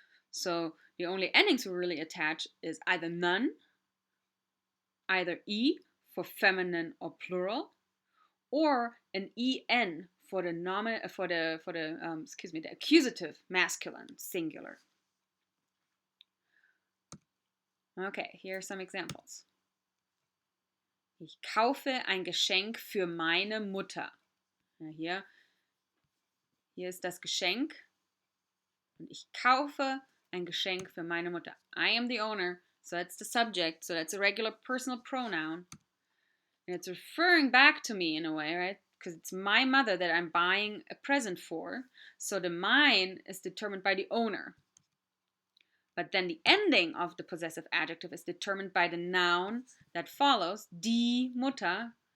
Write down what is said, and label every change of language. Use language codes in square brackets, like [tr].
[en] So the only endings we really attach is either none, either e for feminine or plural, or an en for the the accusative masculine singular. Okay, here are some examples. [de] Ich kaufe ein Geschenk für meine Mutter. Ja, hier ist das Geschenk. Und ich kaufe ein Geschenk für meine Mutter. [en] I am the owner, so that's the subject, so that's a regular personal pronoun. And it's referring back to me in a way, right? Because it's my mother that I'm buying a present for. So the mine is determined by the owner. But then the ending of the possessive adjective is determined by the noun that follows, die Mutter.